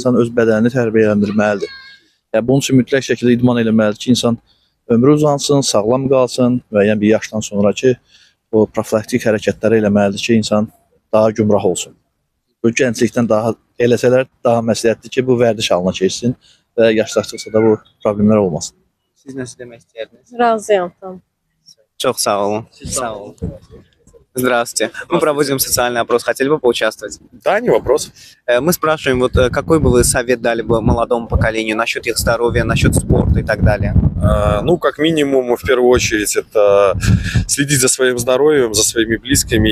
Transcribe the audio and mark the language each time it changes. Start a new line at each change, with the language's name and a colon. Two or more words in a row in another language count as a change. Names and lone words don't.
Azerbaijani: İnsan öz bədənini tərbiyələndirməlidir. Yəni, bunun üçün mütləq şəkildə idman eləməlidir ki, insan ömrü uzansın, sağlam qalsın və yəni bir yaşdan sonra ki, o profilaktik hərəkətləri eləməlidir ki, insan daha gümrah olsun. Bu gənclikdən daha eləsələr daha məsləhətdir ki, bu vərdiş halına keçsin və yaşlaşdıqca da bu problemlər olmasın. Siz nəsə demək istəyirdiniz? Razıyam tam. Çok sağ olun. Sağ olun.
Russian: Здравствуйте. Мы проводим социальный опрос. Хотели бы поучаствовать? Да, не вопрос. Мы спрашиваем, вот какой бы вы совет дали бы молодому поколению насчет их здоровья, насчет спорта и так далее? Ну, как минимум, в первую очередь, это следить за своим здоровьем, за своими близкими.